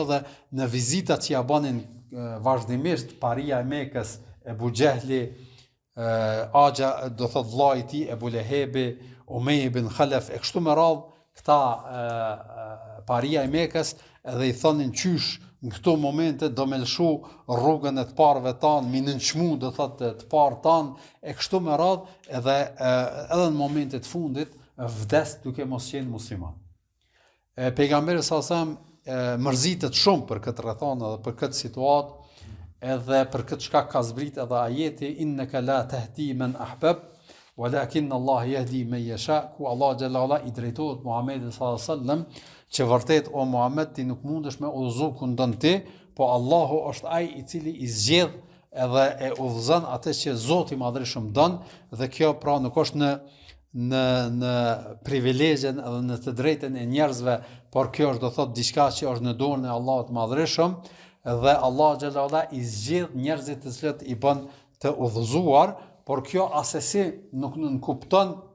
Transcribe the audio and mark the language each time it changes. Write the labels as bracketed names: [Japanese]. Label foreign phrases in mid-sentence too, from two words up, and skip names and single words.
[Albanian] edhe në vizitat që ja bënin vazhdimisht paria e Mekës, Ebu Gjehli, Axha do thot vllai i tij Ebu Lehebi, Umej ibn Khalaf, e kështu me radhë këta paria e Mekës, edhe i thonin qysh në këto momente do me lëshu rrugën e të parëve tanë, mi nënçmu do thot të parë tanë, e kështu me radhë, edhe në momentet fundit vdes duke mos qenë musliman. Pejgamberi sallallahu mërzitet shumë për këtë rrethon edhe për këtë situatë, edhe për këtë shkak ka zbrit edhe ajeti [Arabic] إنك لا تهدي من أحببت ولكن الله يهدي من [Albanian] yasha, ku Allah [Arabic] جل وعلا [Albanian] i drejtohet Muhamedit [Arabic] صلى الله عليه وسلم [Albanian] që vërtet o Muhammed ti nuk mundesh me udhëzu ku ndon ti, po Allahu është ai i cili i zgjedh edhe e udhëzon atë që Zoti i Madhërisht don, dhe kjo pra nuk është në privilegjen edhe në të drejtën e njerëzve, por kjo është do thot diçka që është në dorën e Allahut të Madhërisht, dhe Allah xhallahu i zgjedh njerëzit të cilët i bën të udhëzuar, por kjo asesi nuk kupton